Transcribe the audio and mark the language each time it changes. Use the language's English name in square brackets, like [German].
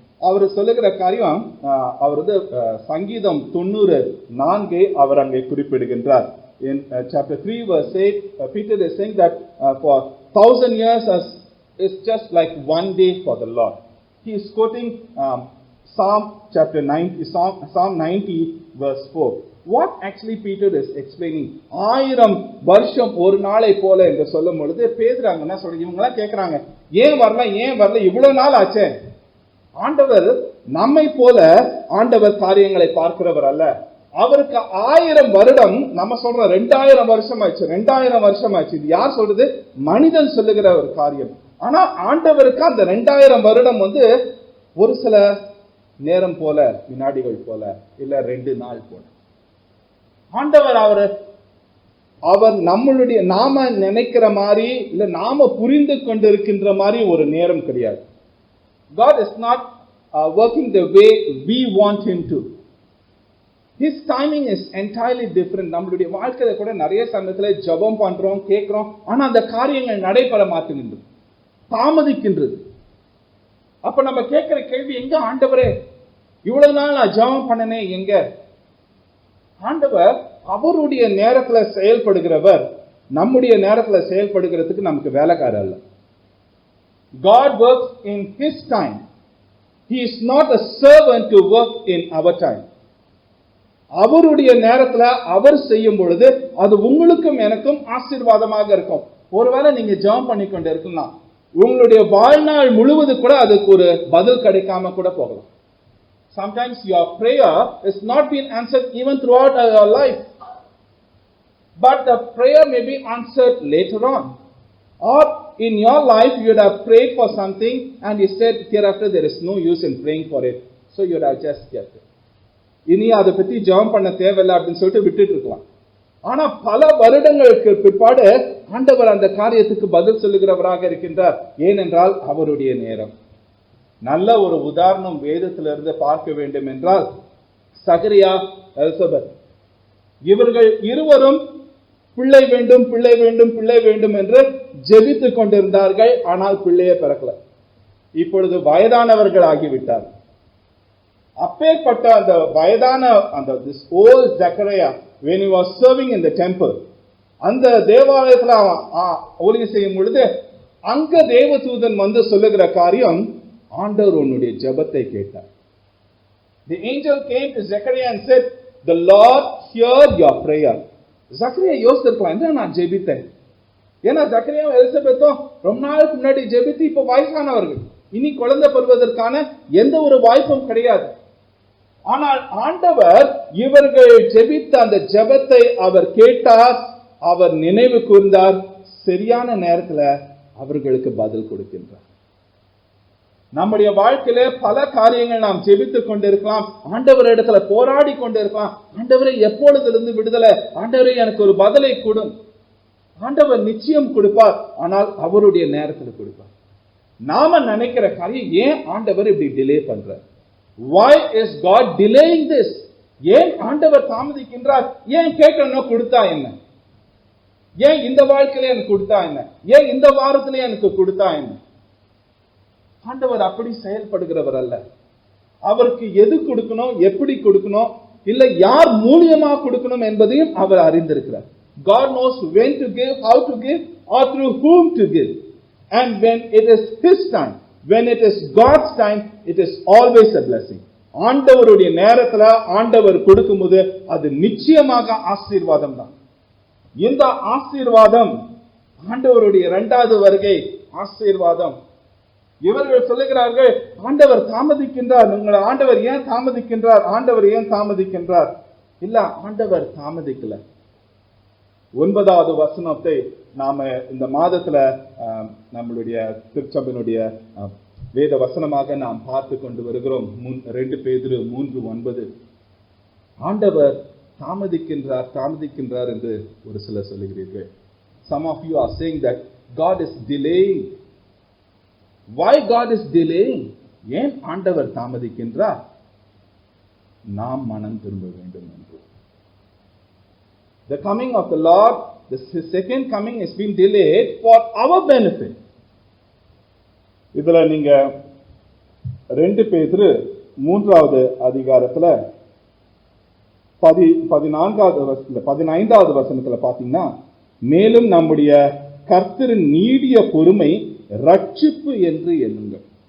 [Tamil] அவர் சொல்லுகிற காரியம், அவர் சங்கீதம் 94 அவர் அங்கே குறிப்பிடுகின்றார். [English] In chapter 3 verse 8, Peter is saying that for 1000 years is just like one day for the Lord. He is quoting Psalm chapter 90, Psalm 90 verse 4. What actually Peter is explaining? [Tamil] 1000 வருஷம் ஒரு நாளை போல என்று சொல்லும் பொழுது பேதுரு என்ன சொல்றாங்க? இவங்க எல்லாம் கேட்கறாங்க, ஏன் வரல இவ்வளவு நாள் ஆச்சே. ஆண்டவர் நம்மை போல ஆண்டவர் காரியங்களை பார்க்கிறவர் அல்ல. அவருக்கு 1000 வருடம், நம்ம சொல்றோம் 2000 வருஷம் ஆச்சு, 2000 வருஷம் ஆச்சு. இது யார் சொல்றது? மனிதன் சொல்லுகிற ஒரு காரியம். ஆனா ஆண்டவருக்கு அந்த 2000 வருடம் ஒரு சில நேரம் போல, வினாடிகள் போல, இல்ல 2 நாள் போல. ஆண்டவர் அவர் நம்மளுடைய நாம நினைக்கிற மாதிரி இல்ல நாம புரிந்து கொண்டிருக்கின்ற மாதிரி ஒரு நேரம் கிடையாது. [English] God is not working the way we want him to. His timing is entirely different. [Tamil] நம்மளுடைய வாழ்க்கையில கூட நிறைய சமயத்துல ஜெபம் பண்றோம், கேட்கிறோம், ஆனா அந்த காரியங்கள் நடைபெற மாட்டேங்குது, தாமதிக்கின்றது. அப்ப நம்ம கேட்கிற கேள்வி, எங்க ஆண்டவரே இவ்வளவு நாள் நான் ஜெபம் பண்ணனே எங்க? ஆண்டவர் அவருடைய நேரத்துல செயல்படுகிறவர், நம்முடைய நேரத்துல செயல்படுகிறதுக்கு நமக்கு வேலைக்காரர் அல்ல. [English] God works in his time. He is not a servant to work in our time. [Tamil] அவருடைய நேரத்துல அவர் செய்யும் பொழுது அது உங்களுக்கும் எனக்கும் ஆசீர்வாதமாக இருக்கும். ஒருவேளை நீங்க ஜெபம் பண்ணி கொண்டு இருக்கலாம், உங்களுடைய வாழ்நாள் முழுவதும் கூட அதுக்கு ஒரு பதில் கிடைக்காம கூட போகலாம். [English] Sometimes your prayer is not being answered even throughout your life, but the prayer may be answered later on. Or in your life you would have prayed for something and you said hereafter there is no use in praying for it, so you would have just kept it. [Tamil] இனி அதை பத்தி ஜெபம் பண்ண தேவையில்லை அப்படின்னு சொல்லிட்டு விட்டுட்டு இருக்கலாம். ஆனா பல வருடங்களுக்கு பிற்பாடு ஆண்டவர் அந்த காரியத்துக்கு பதில் சொல்லுகிறவராக இருக்கின்றார். ஏனென்றால் அவருடைய நேரம். நல்ல ஒரு உதாரணம் வேதத்திலிருந்து பார்க்க வேண்டும் என்றால் சகரியா, எலிசபெத், இவர்கள் இருவரும் பிள்ளை வேண்டும் பிள்ளை வேண்டும் பிள்ளை வேண்டும் என்று ஜெபித்துக் கொண்டிருந்தார்கள். ஆனால் பிள்ளையே பிறக்கல. இப்பொழுது வயதானவர்கள் ஆகிவிட்டார். அப்பேற்பட்ட அந்த வயதான அந்த [English] this old Zechariah, when he was serving in the temple, [Tamil] அந்த தேவாலயத்துல ஊழியம் செய்யும் பொழுது அங்க தேவதூதன் சொல்லுகிற காரியம், ஆண்டவர் உன்னுடைய ஜெபத்தை கேட்டார். [English] The angel came to Zechariah and said, the Lord heard your prayer. [Tamil] Zechariah யோசிச்சிருக்கலாம், என்ன நான் ஜெபித்தேன். ஏன்னா ஜக்கரியாவும் எலிசபெத்தும் ரொம்ப நாளுக்கு முன்னாடி ஜெபித்து இப்ப வயசானவர்கள், இனி குழந்தை பெறுவதற்கான எந்த ஒரு வாய்ப்பும் கிடையாது. ஆனால் ஆண்டவர் இவர்கள் ஜெபித்த அந்த ஜெபத்தை அவர் கேட்டார், அவர் நினைவு கூர்ந்தார், சரியான நேரத்துல அவர்களுக்கு பதில் கொடுக்கின்றார். நம்முடைய வாழ்க்கையில பல காரியங்கள் நாம் ஜெபித்துக் கொண்டிருக்கலாம், ஆண்டவர் இடத்துல போராடி கொண்டிருக்கலாம். ஆண்டவரை எப்பொழுதிலிருந்து விடுதலை, ஆண்டவரை எனக்கு ஒரு பதிலை கொடும். ஆண்டவர் நிச்சயம் கொடுப்பார், ஆனால் அவருடைய நேரத்தில் கொடுப்பார். நாம நினைக்கிற காரியம், ஏன் ஆண்டவர் இப்படி டிலே பண்றார்? [English] Why is God delaying this? [Tamil] ஏன் ஆண்டவர் தாமதிக்கின்றார்? ஏன் கேட்கணும் கொடுத்தா என்ன? ஏன் இந்த வாழ்க்கையில எனக்கு கொடுத்தா என்ன? ஏன் இந்த வாரத்திலே எனக்கு கொடுத்தா என்ன? ஆண்டவர் அப்படி செயல்படுகிறவர் அல்ல. அவருக்கு எது கொடுக்கணும், எப்படி கொடுக்கணும், இல்ல யார் மூலியமா கொடுக்கணும் என்பதையும் அவர் அறிந்திருக்கிறார். [English] God knows when to give, how to give, or through whom to give. And when it is his time, when it is God's time, it is always a blessing. [Tamil] ஆண்டவருடைய நேரத்துல ஆண்டவர் கொடுக்கும்போது அது நிச்சயமாக ஆசீர்வாதம் தான். இந்த ஆசீர்வாதம் ஆண்டவருடைய இரண்டாவது வருகை ஆசீர்வாதம். இவர்கள் சொல்லுகிறார்கள், ஆண்டவர் தாமதிக்கின்றார். உங்களை ஆண்டவர் ஏன் தாமதிக்கின்றார்? ஆண்டவர் ஏன் தாமதிக்கின்றார்? இல்ல, ஆண்டவர் தாமதிக்கல. 9வது வசனத்தை நாம இந்த மாதத்துல நம்மளுடைய திருச்சபையினுடைய வேத வசனமாக நாம் பார்த்து கொண்டு வருகிறோம். 2 பேதுரு 3:9. ஆண்டவர் தாமதிக்கின்றார் என்று ஒரு சிலர் சொல்லுகிறீர்கள். [English] Some of you are saying that God is delaying. Why God is delaying? [Tamil] ஏன் ஆண்டவர் தாமதிக்கின்றார்? நாம் மனம் திரும்ப வேண்டும் என்று. [English] The coming of the Lord, his second coming has been delayed for our benefit. [Tamil] இதுல நீங்க 2 பேதுரு 3வது அதிகாரத்துல 15வது வசனத்துல பாத்தீங்கன்னா, மேலும் நம்முடைய கர்த்தரின் நீடிய பொறுமை ரட்சிப்பு என்று எண்ணுங்கள்.